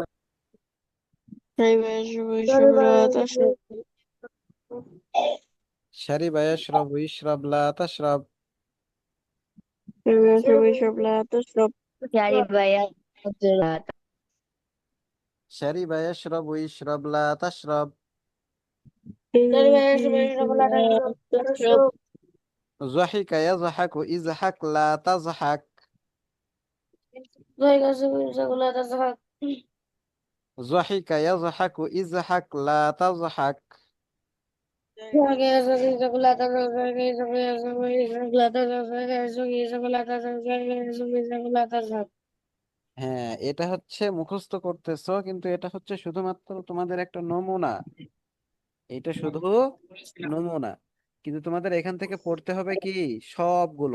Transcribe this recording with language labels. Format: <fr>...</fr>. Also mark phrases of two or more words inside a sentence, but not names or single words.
<ar>شرب يشرب اشرب لا تشرب. شرب يأكل شرب يشرب اشرب لا تشرب. ضحك يضحك اضحك لا تضحك. ضحك يضحك اضحك لا تضحك.</ar> <bn>হ্যাঁ, এটা হচ্ছে মুখস্থ করতেছো, কিন্তু এটা হচ্ছে শুধুমাত্র তোমাদের একটা নমুনা। এটা শুধু নমুনা, কিন্তু তোমাদের এখান থেকে পড়তে হবে কি সবগুলো।</bn>